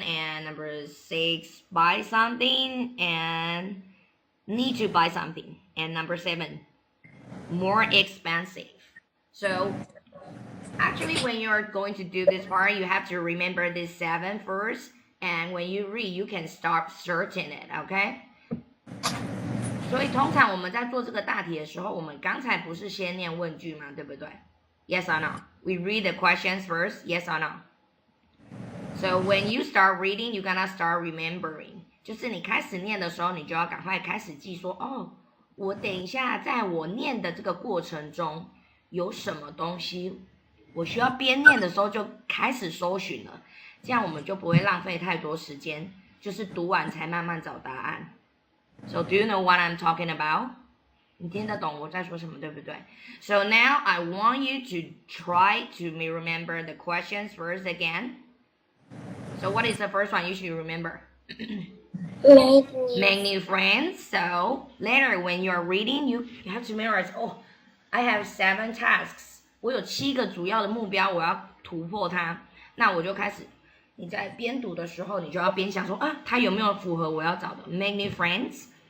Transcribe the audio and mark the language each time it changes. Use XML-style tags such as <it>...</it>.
<en>And number 6, buy something and need to buy something. And number 7, more expensive. So actually when you're going to do this part, you have to remember this 7 first. and when you read, you can start searching it, okay?</en> <zh>所以通常我们在做这个大题的时候，我们刚才不是先念问句嘛，对不对？</zh> <en>Yes or no? We read the questions first, yes or no? So when you start reading, you're gonna start remembering.</en> <zh>就是你开始念的时候，你就要赶快开始记说，哦，我等一下在我念的这个过程中有什么东西，我需要边念的时候就开始搜寻了，这样我们就不会浪费太多时间，就是读完才慢慢找答案。</zh> <en>So do you know what I'm talking about?</en> <zh>你听得懂我在说什么，对不对？</zh> <en>So now I want you to try to remember the questions first again. So what is the first one you should remember? Make new friends. So later when you are reading, you have to memorize. Oh, I have 7 tasks.</en> <zh>我有7个主要的目标，我要突破它。那我就开始，你在边读的时候，你就要边想说啊，它有没有符合我要找的 ？</zh> <en>Make new friends.</en>